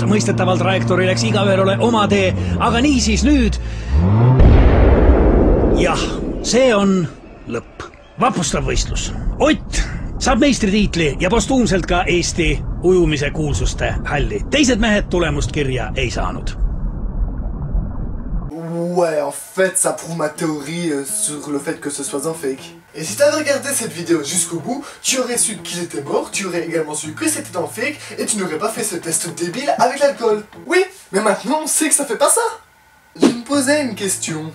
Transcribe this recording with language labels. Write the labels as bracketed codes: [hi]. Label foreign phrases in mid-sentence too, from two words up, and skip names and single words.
[et] Mõistetaval trajektoori läks igaühel ole oma tee. Aga niisiis nüüd... Jah, see on lõpp. Vapustav võistlus. Ott saab meistritiitli ja postuumselt ka Eesti ujumise kuulsuste halli. Teised mehed tulemust kirja ei saanud. [fr] Ouais, en fait, ça prouve ma théorie sur le fait que ce soit un fake. Et si t'avais regardé cette vidéo jusqu'au bout, tu aurais su qu'il était mort, tu aurais également su que c'était un fake, et tu n'aurais pas fait ce test débile avec l'alcool. Oui, mais maintenant on sait que ça fait pas ça. Je me posais une question.